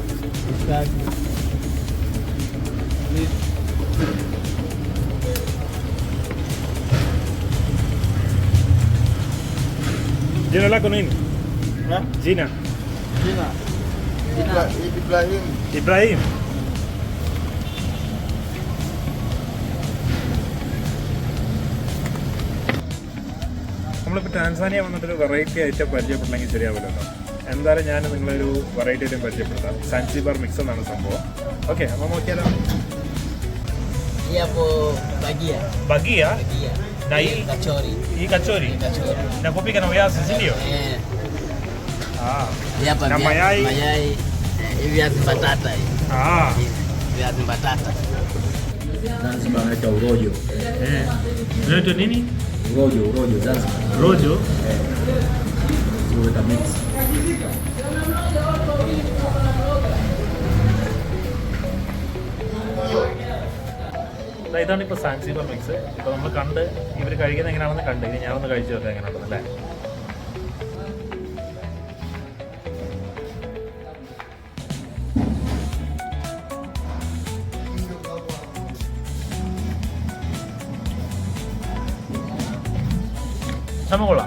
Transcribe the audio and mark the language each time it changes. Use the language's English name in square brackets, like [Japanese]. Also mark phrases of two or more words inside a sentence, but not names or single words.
[Swahili] Gina la con Gina. Ibrahim. [Malayalam] നമ്മളിപ്പോൾ ടാൻസാനിയ വന്നിട്ടൊരു വെറൈറ്റി ഐറ്റം പരിചയപ്പെട്ടില്ലെങ്കിൽ ശരിയാവില്ലല്ലോ. എന്തായാലും ഞാൻ നിങ്ങളൊരു വെറൈറ്റി ഐറ്റം പരിചയപ്പെടുത്താം. സാൻസിബാർ മിക്സ് എന്നാണ് സംഭവം. ഓക്കെ, അപ്പോൾ നോക്കിയാലോ. [Swahili] Bagia? Na hii kachori. Na kupika na viazi, si ndio? Hapa na mayai. Viazi mbatata. Viazi mbatata. Zanzibar wanaita urojo. Unaitwa nini? Urojo Zanzibar. Rojo? Urojo mix. [Malayalam] ഇതാണ് ഇപ്പോൾ സാൻസിബാർ മിക്സ്. ഇപ്പോൾ നമ്മൾ കണ്ട് ഇവർ കഴിക്കുന്നത് എങ്ങനെയാണെന്ന് കണ്ട് ഇനി ഞാനൊന്ന് കഴിച്ചു നോക്കാം എങ്ങനെയാണെന്നല്ലേ. സംഭവം കൊള്ളാം.